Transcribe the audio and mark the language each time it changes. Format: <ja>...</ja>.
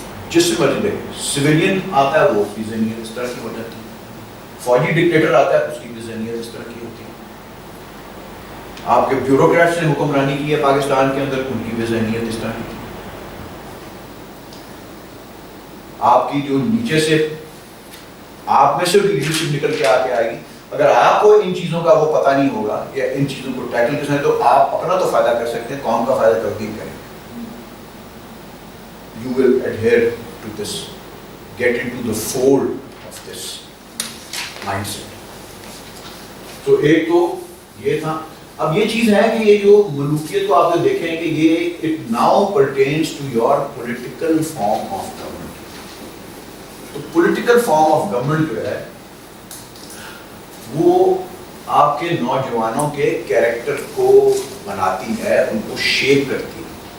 <ur>جس سے مرضی دیکھیں، سویلین آتا ہے وہ اس کی ذہنیت اس طرح کی ہو جاتی ہے، فوجی ڈکٹیٹر آتا ہے اس کی بھی ذہنیت اس طرح کی ہوتی ہے، آپ کے بیوروکریٹس نے حکمرانی کی ہے پاکستان کے اندر، ان کی بھی ذہنیت اس طرح کی تھی. آپ کی جو نیچے سے آپ میں سے لیڈرشپ نکل کے آگے آئے گی، اگر آپ کو ان چیزوں کا وہ پتہ نہیں ہوگا یا ان چیزوں کو ٹیکل کرنا ہے تو آپ اپنا تو فائدہ کر سکتے ہیں، قوم کا فائدہ تبدیل کریں.</ur> <en>You will adhere to this, get into the fold of this mindset.</en> <ur>تو ایک تو یہ تھا. اب یہ چیز ہے کہ یہ جو ملوکیت کو آپ نے دیکھیں کہ یہ</ur> <en>it now pertains to your political form of government.</en> <ur>تو</ur> <en>political form of government</en> <ur>جو ہے وہ آپ کے نوجوانوں کے کیریکٹر کو بناتی ہے، ان کو شیپ کرتی ہے.</ur>